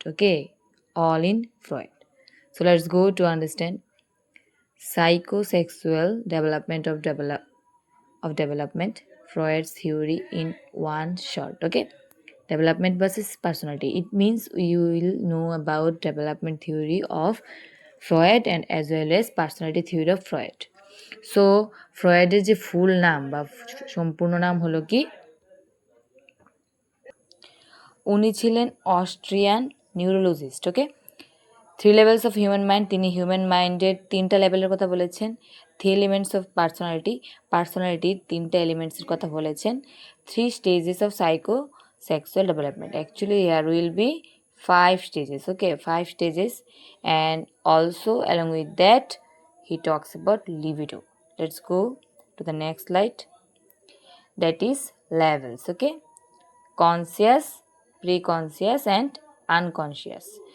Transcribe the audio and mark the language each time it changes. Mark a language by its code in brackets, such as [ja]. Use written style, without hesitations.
[en] Okay, all in Freud. So let's go to understand psychosexual development of development. Freud's theory in one shot. Okay, development versus personality. It means you will know about development theory of Freud and as well as personality theory of Freud. [bn] So ফ্রয়েডের যে ফুল নাম বা সম্পূর্ণ নাম হলো কি, উনি ছিলেন Austrian neurologist. Okay, [en] 3 levels of human mind, [bn] তিনি হিউম্যান মাইন্ডের 3টা লেভেলের কথা বলেছেন। [en] 3 elements of [bn] পার্সোনালিটির 3টা এলিমেন্টসের কথা বলেছেন। [en] 3 stages of psychosexual development, actually here will be 5 stages. Okay, 5 stages, and also along with that he talks about libido. Let's go to the next slide. That is levels. Okay, conscious, preconscious and unconscious.